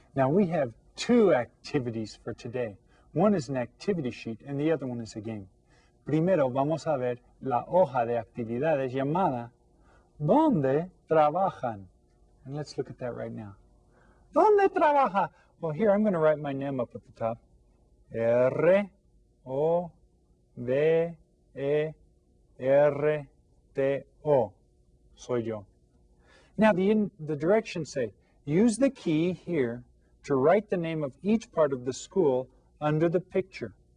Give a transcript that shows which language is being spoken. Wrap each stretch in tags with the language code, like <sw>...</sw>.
<en>Now we have two activities for today. One is an activity sheet and the other one is a game.</en> <es>Primero vamos a ver la hoja de actividades llamada ¿Dónde trabajan?</es> <en>And let's look at that right now.</en> <es>¿Dónde trabaja?</es> <en>Well, here I'm going to write my name up at the top.</en> <es>R-O-V-E-R-T-O. Soy yo.</es> <en>Now, the directions say, use the key here to write the name of each part of the school under the picture.</en>